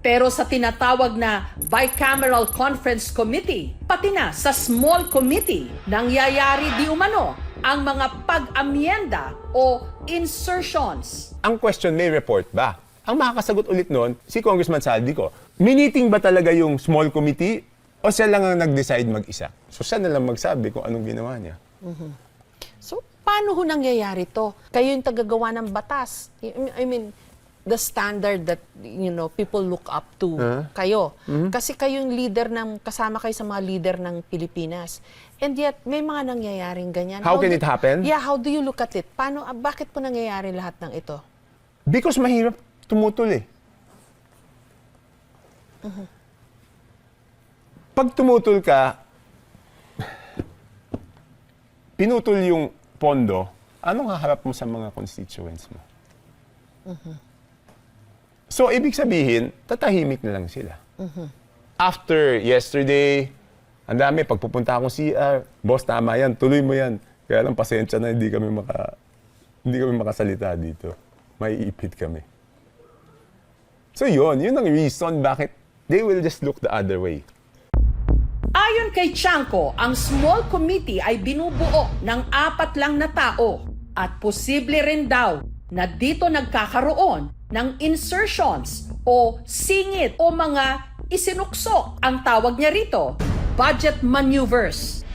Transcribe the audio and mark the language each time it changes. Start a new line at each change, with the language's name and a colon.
Filipino: Pero sa tinatawag na Bicameral Conference Committee, pati na sa Small Committee, nangyayari di umano ang mga pag-amyenda o insertions. Ang question, may report ba? Ang makakasagot ulit noon, si Congressman Saldico. Miniting ba talaga yung small committee o siya lang ang nag-decide mag-isa? So siya na lang magsabi kung anong ginawa niya. So, paano ho nangyayari to? Kayo yung tagagawa ng batas.
English: I mean, the standard that, people look up to
Filipino: kayo. Kasi kayo yung leader kasama kayo sa mga leader ng Pilipinas.
English: And yet,
Filipino: may mga nangyayaring ganyan.
English: How can it happen? Yeah, how do you look at it?
Filipino: Bakit po nangyayari lahat ng ito?
English: Because
Filipino: mahirap tumutol eh. Pag tumutol ka, pinutol yung pondo, anong haharap mo sa mga constituents mo? So, ibig sabihin, tatahimik na lang sila.
English: After yesterday,
Filipino: ang dami, pagpupunta akong CR, boss, tama yan, tuloy mo yan. Kaya lang, pasensya na, hindi kami makasalita dito. May ipit kami.
English: So
Filipino: yun ang
English: reason
Filipino: bakit
English: they will just look the other way.
Filipino: Ayon kay Chanco, ang small committee ay binubuo ng 4 lang na tao at posible rin daw na dito nagkakaroon ng insertions o singit o mga isinuksok, ang tawag niya rito, budget maneuvers.